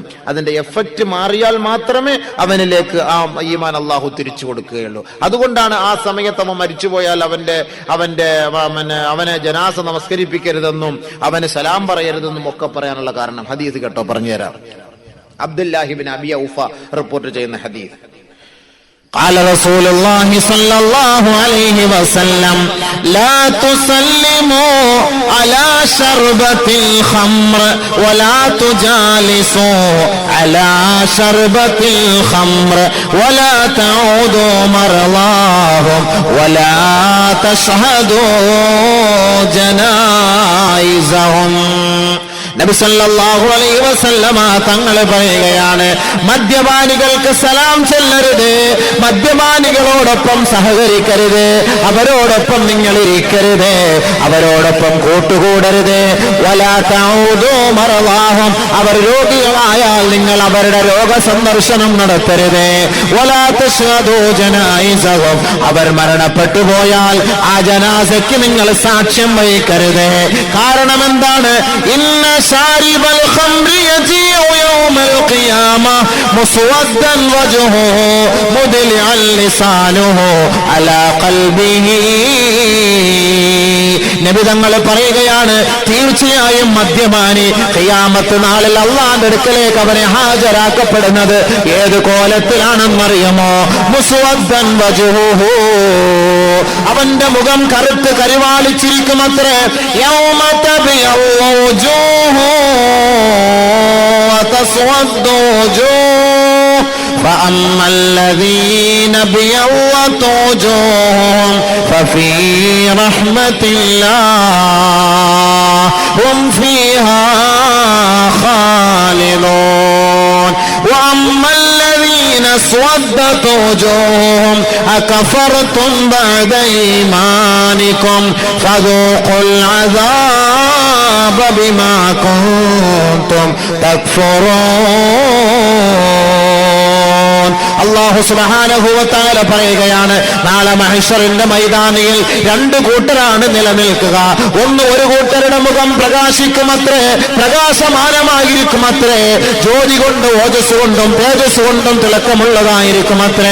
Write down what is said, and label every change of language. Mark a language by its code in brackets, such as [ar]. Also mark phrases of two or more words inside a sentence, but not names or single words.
[ml] അതിന്റെ എഫക്റ്റ് മാറിയാൽ മാത്രമേ അവനിലേക്ക് ആ ഈമാൻ അള്ളാഹു തിരിച്ചു കൊടുക്കുകയുള്ളൂ. അതുകൊണ്ടാണ് ആ സമയത്ത് അവൻ മരിച്ചുപോയാൽ അവനെ ജനാസ നമസ്കരിപ്പിക്കരുതെന്നും അവന് സലാം പറയരുതെന്നും ഒക്കെ പറയാനുള്ള കാരണം. ഹദീസ് കേട്ടോ, പറഞ്ഞുതരാം. അബ്ദുല്ലാഹി ഇബ്നു അബി ഔഫ റിപ്പോർട്ട് ചെയ്യുന്ന ഹദീസ്. [ar] قال رسول الله صلى الله عليه وسلم لا تسلموا على شربة الخمر ولا تجالسوا على شربة الخمر ولا تعودوا مرضاهم ولا تشهدوا جنائزهم. [ml] നബി [ar] صلى الله عليه وسلم [ml] തങ്ങൾ പറയുകയാണ്, മദ്യപാനികൾക്ക് സലാം ചെല്ലരുത്, മദ്യപാനികളോടൊപ്പം സഹകരിക്കരുത്, അവരോടൊപ്പം നിങ്ങൾ ഇരിക്കരുത്, അവരോടൊപ്പം കൂട്ടുകൂടരുത്. [ar] ولا تعودوا مرضاهم, [ml] അവർ രോഗികളായാൽ നിങ്ങൾ അവരുടെ രോഗസന്ദർശനം നടത്തരുത്. [ar] ولا تشهدوا جنائزهم, [ml] അവർ മരണപ്പെട്ടു പോയാൽ ആ ജനാസയ്ക്ക് നിങ്ങൾ സാക്ഷ്യം വഹിക്കരുത്. കാരണം എന്താണ്? [ar] ഇന്ന شارب الخمر يجيء يوم القيامة مسودا وجهه مدلعا لسانه على قلبه. [ml] നബി തങ്ങൾ പറയുകയാണ്, തീർച്ചയായും മദ്യപാനി ഖിയാമത്ത് നാളിൽ അല്ലാഹുവിന്റെ അടുക്കലേക്ക് അവനെ ഹാജരാക്കപ്പെടുന്നത് ഏത് കോലത്തിലാണെന്നറിയുമോ? [ar] مسودا وجهه, [ml] അവന്റെ മുഖം കറുത്ത് കരിവാളിച്ചിരിക്കുമത്രേ. [ar] يوم تبيض وجوه وتسود وجوه فأما الذين ابيضت وجوههم ففي رحمة الله هم فيها خالدون وأما الذين اسودت وجوههم أكفرتم بعد إيمانكم فذوقوا العذاب بما كنتم تكفرون. [ml] അല്ലാഹു [ar] سبحانه وتعالى [ml] പറയുകയാണ്, നാളെ മഹ്ശറിന്റെ മൈതാനിയിൽ രണ്ട് കൂട്ടരാണ് നിലനിൽക്കുക. ഒന്ന്, ഒരു കൂട്ടരുടെ മുഖം പ്രകാശിക്കുമത്രേ, പ്രകാശമാനമായിരിക്കുമത്രേ, ജ്യോതി കൊണ്ട് ഓജസ് കൊണ്ടും തേജസ് കൊണ്ടും തിളക്കമുള്ളതായിരിക്കുമത്രേ.